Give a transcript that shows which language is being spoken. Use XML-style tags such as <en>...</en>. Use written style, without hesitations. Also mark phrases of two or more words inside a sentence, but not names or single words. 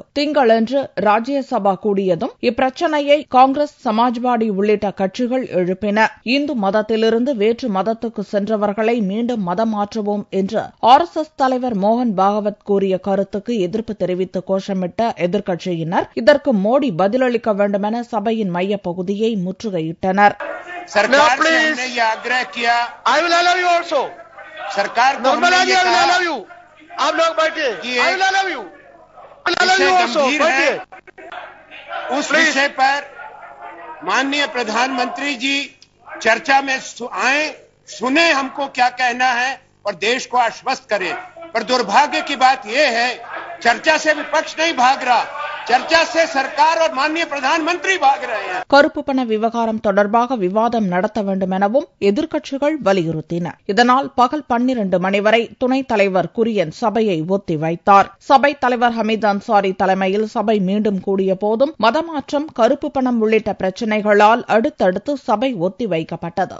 <ta>திங்களன்று ராஜ்யசபா கூடியதும் இப்பிரச்சினையை காங்கிரஸ், சமாஜ்வாடி உள்ளிட்ட கட்சிகள் எழுப்பின. இந்து மதத்திலிருந்து வேற்று மதத்துக்கு சென்றவர்களை மீண்டும் மதம் மாற்றுவோம் என்று RSS தலைவர் மோகன் பாகவத் கூறிய கருத்துக்கு எதிர்ப்பு தெரிவித்து கோஷமிட்ட எதிர்க்கட்சியினர் இதற்கு மோடி பதிலளிக்க வேண்டுமென சபையின் மைய பகுதியை முற்றுகையிட்டனர்.</ta> <hi>माननीय प्रधानमंत्री जी चर्चा में आए, सुने हमको क्या कहना है और देश को आश्वस्त करें. पर दुर्भाग्य की बात यह है, चर्चा से विपक्ष नहीं भाग रहा, चर्चा से सरकार और माननीय प्रधानमंत्री भाग रहे हैं.</hi> <ta>கருப்பு பண விவகாரம் தொடர்பாக விவாதம் நடத்த வேண்டும் எனவும் எதிர்க்கட்சிகள் வலியுறுத்தின. இதனால் பகல் 12 மணி வரை துணைத் தலைவர் குரியன் சபையை ஒத்திவைத்தார். சபைத் தலைவர் ஹமீத் அன்சாரி தலைமையில் சபை மீண்டும் கூடிய போதும் மதமாற்றம், கருப்பு பணம் உள்ளிட்ட பிரச்சினைகளால் அடுத்தடுத்து சபை ஒத்திவைக்கப்பட்டது.</ta>